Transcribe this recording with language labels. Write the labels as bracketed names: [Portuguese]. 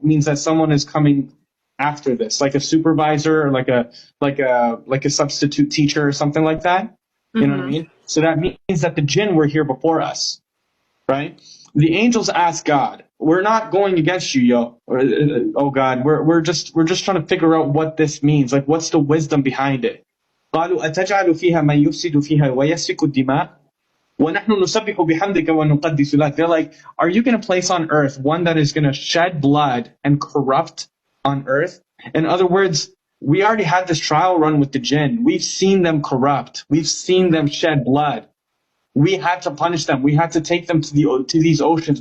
[English] It means that someone is coming after this, like a supervisor or like a substitute teacher or something like that. You know what I Mm-hmm. mean? So that means that the jinn were here before us, right? The angels ask God, "We're not going against you, oh God. We're just trying to figure out what this means. Like, what's the wisdom behind it?" [Arabic] قالوا أتجعل فيها من يفسد فيها ويسفك الدماء ونحن نسبح بحمدك ونقدس لك. [English] They're like, are you going to place on earth one that is going to shed blood and corrupt on earth? In other words, we already had this trial run with the jinn. We've seen them corrupt. We've seen them shed blood. We had to punish them. We had to take them to these oceans.